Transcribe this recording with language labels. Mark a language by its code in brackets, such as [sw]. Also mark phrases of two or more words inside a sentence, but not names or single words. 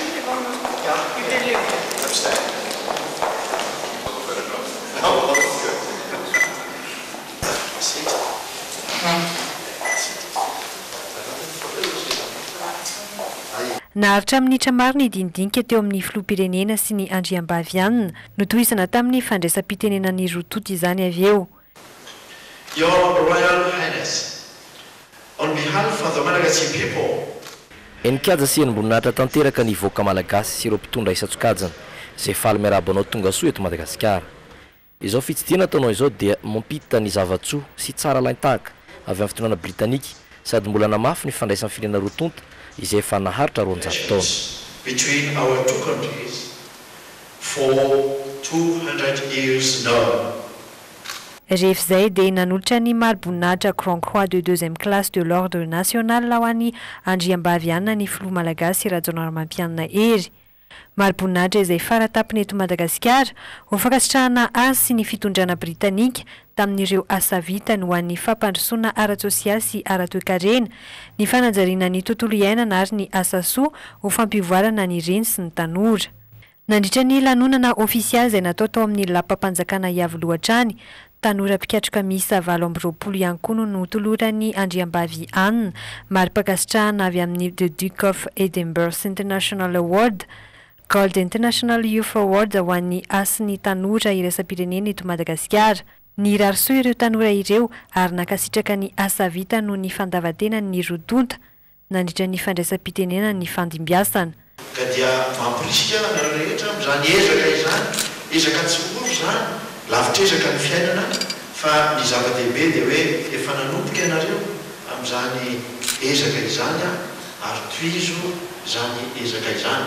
[mg] Naharitra minitra maro ny dindinika teo amin'ny filoham-pirenena sy ny andriambavianina no tohizana tamin'ny fandraisam-pitenenan'ny rototo izany avy eo. [en] Your Royal Highness, on behalf of the Malagasy people, [mg] enikajy sy enimboninahitra tanteraka ny voaka malagasy sy ireo mpitondra isa-tsokajana izay faly miarabanao tonga soa eto Madagasikara. Izao fitsidiana ataonao izao dia mampita ny zavatsoa sy tsara laintahaka avy amin'ny fitondrana Britanika sady mbola namafy ny fandraisan'ny firenena rotonta izay efa naharitra 200 taona. [en] Between our two countries for 200 years now. [mg] Rehefa izay dia nanolotra ny mariboninahitra Grand Croix de 2e classe de l'ordre national ho an'ny andriambavianina ny filoha malagasy Rajaonarmampianina ery. Mariboninahitra izay faratapony eto Madagasikara ho fankasitrahana azy sy ny fitondrana Britanika tamin'ireo asa vitany ho an'ny fampandrosoana ara-tsosialy sy ara-toe-karena, ny fanajariana ny tontolo iainana ary ny asa soa ho fampivoarana ny reny sy ny tanora. Nandritra ny lanonana ofisialy izay natao tao amin'ny lapam-panjakana Iavoloha hatrany, tanora mpikatroka miisa 20 ihany koa no notolorany andriambavy anina mari-pankasitrahana avy amin'ny The Duke of Edinburgh's International Award, Gold International Youth Award ho an'ny asiny tanora iraisam-pirenena eto Madagasikara. Ny rarisoa ireo tanora ireo ary nakasitraka ny asa vita noho ny fandavatenany ny rotonta nandritra ny fandraisam-pitenena ny fandimbiasana. Ka dia mampirisika nareo rehetra amin'izany ezaka izany, ezaka tsy moro izany, lavitra ezaka ny fiainana, fa ny zava-dehibe dia hoe efa nanomboka ianareo amin'izany ezaka izany ary tohizo izany ezaka izany.